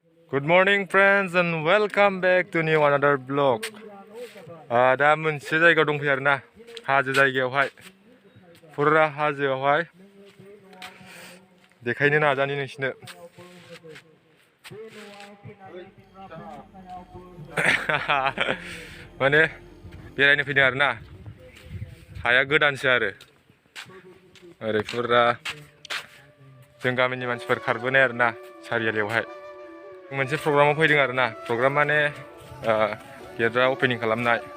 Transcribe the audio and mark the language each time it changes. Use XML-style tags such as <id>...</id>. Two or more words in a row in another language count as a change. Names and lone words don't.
<en>Good morning friends and welcome back to new another vlog.</en> <brx>दा मोनसे जायगायाव दंफैयो आरोना हाजो जायगायावहाय फुरा हाजोआवहाय देखायनो नाजानि नोंसिनो माने बेरायनो फैदों आरोना हाया गोदानसो आरो ओरै फुरा जों गामिनि मानसिफोर खारबोनाय आरोना सारियालियावहाय मोनसे प्रग्रामाव फैदों आरोना प्रग्राम माने गेटआ अपेनिं खालामनाय</brx>